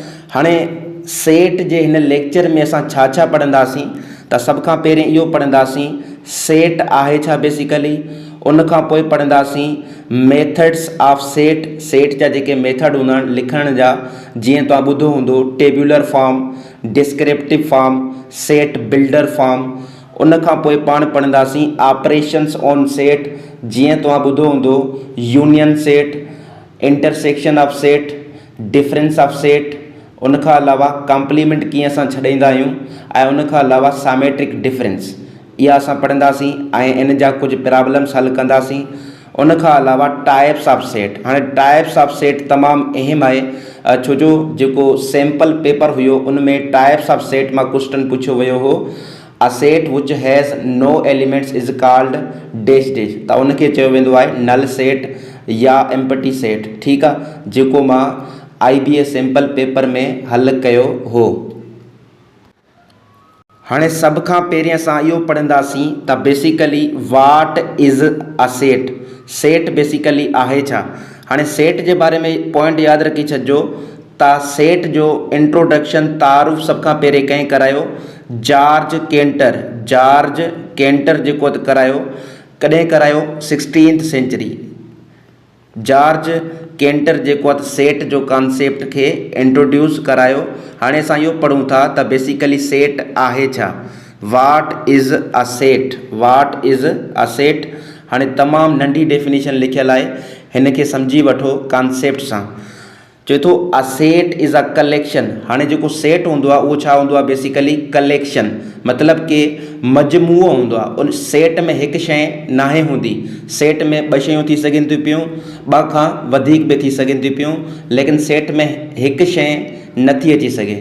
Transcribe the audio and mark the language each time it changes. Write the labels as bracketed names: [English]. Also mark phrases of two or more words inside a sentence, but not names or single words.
[Sindhi] हाणे सेट जे हिन लेक्चर में असां छा छा पढ़ंदासीं त सभ खां पहिरीं इहो पढ़ंदासीं सेट आहे छा बेसिकली। उन खां पोइ पढ़ंदासीं [English] methods of set. [Sindhi] सेट जा जेके मेथड हूंदा आहिनि लिखण जा, जीअं तव्हां ॿुधो हूंदो [English] tabular form, descriptive form, set builder form. [Sindhi] उन खां पोइ पाण पढ़ंदासीं [English] operations on set, [Sindhi] जीअं तव्हां ॿुधो हूंदो [English] union set, intersection of set, difference of set. [Sindhi] उन खां अलावा कॉम्प्लीमेंट कीअं असां छॾींदा आहियूं ऐं उन खां अलावा [English] symmetric difference [Sindhi] इहा असां पढ़ंदासीं ऐं इन जा कुझु प्रॉब्लम्स हल कंदासीं। उन खां अलावा [English] types of set. [Sindhi] हाणे [English] types of set [Sindhi] तमामु अहम आहे छो जो जेको [English] sample paper [Sindhi] हुयो उन में [English] types of set [Sindhi] मां क्वेश्चन पुछियो वियो हो। [English] A set which has no elements is called dash dash. [Sindhi] त उनखे चयो वेंदो आहे [English] null set [Sindhi] या [English] empty set. [Sindhi] ठीकु आहे, जेको मां IBA [English] sample paper [Sindhi] में हल कयो हो। हाणे सभ खां पहिरीं असां इहो पढ़ंदासीं त बेसिकली [English] what is a set. [Sindhi] सेट बेसिकली आहे छा। हाणे सेट जे बारे में पॉइंट यादि रखी छॾिजो त सेट जो इंट्रोडक्शन तारुफ़ सभ खां पहिरीं कंहिं करायो जॉर्ज केंटर। जॉर्ज केंटर जेको करायो कॾहिं करायो 16th सेंचुरी। जॉर्ज केंटर जेको आहे सेट जो कॉन्सेप्ट खे इंट्रोड्यूस करायो। हाणे असां इहो पढ़ूं था त बेसिकली सेट आहे छा। [English] What is a set. What is a set. [Sindhi] हाणे तमामु नंढी डेफिनेशन लिखियलु आहे, हिन खे सम्झी वठो कॉन्सेप्ट सां। चए थो [English] a set is a collection. [Sindhi] हाणे जेको सेट हूंदो आहे उहो छा हूंदो आहे बेसिकली कलेक्शन, मतिलबु कि मजमूओ हूंदो आहे। उन सेट में हिकु शइ नाहे हूंदी। सेट में ॿ शयूं थी सघनि थियूं पियूं, ॿ खां वधीक बि थी सघनि थियूं पियूं, लेकिन सेट में हिकु शइ नथी अची सघे।